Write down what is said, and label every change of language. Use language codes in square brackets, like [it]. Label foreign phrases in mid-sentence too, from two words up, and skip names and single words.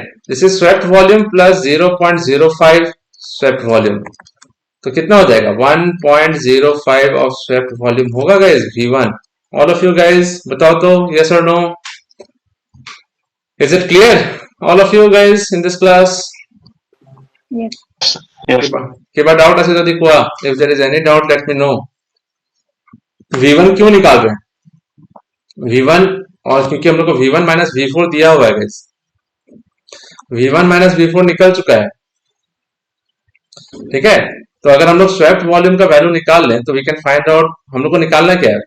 [en] this is swept volume plus 0.05 swept volume, [hi] तो कितना हो जाएगा? [en] 1.05 of swept volume होगा गाइस V1। all of you guys [hi] बताओ तो, [en] यस और नो? is it clear all of you guys in this class? यस Yes. [as] কিবা ডাউট আছে যদি কোয়া, [en] if there is any doubt let me know। [hi] V1 क्यों निकाल रहे हैं? V1, और क्योंकि हम लोग को V1 माइनस V4 दिया हुआ है गाइस, V1 माइनस V4 निकल चुका है, ठीक है। तो अगर हम लोग [en] swept volume [hi] का वैल्यू निकाल लें तो [en] we can find out, [hi] हम लोग को निकालना क्या है?